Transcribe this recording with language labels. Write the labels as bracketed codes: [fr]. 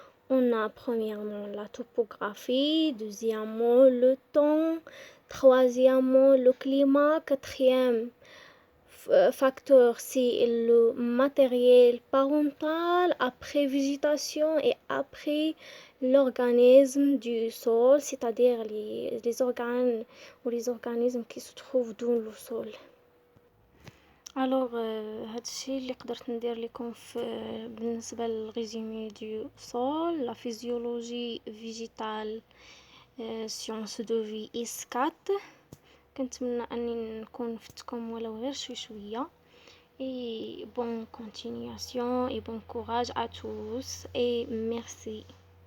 [fr] On a premièrement la topographie, deuxièmement le temps, troisièmement le climat, quatrième facteur c'est le matériel parental, après végétation et après l'organisme du sol, c'est-à-dire les organes ou les organismes qui se trouvent dans le sol. [ar] الوغ هادشي اللي قدرت ندير لكم بالنسبه [fr] للريزومي دو سول لا فيزيولوجي فيجيتال سيونس دو في اس 4. [ar] كنتمنى اني نكون فتكم ولو غير شويه [fr] et bonne continuation et bon courage à tous et merci.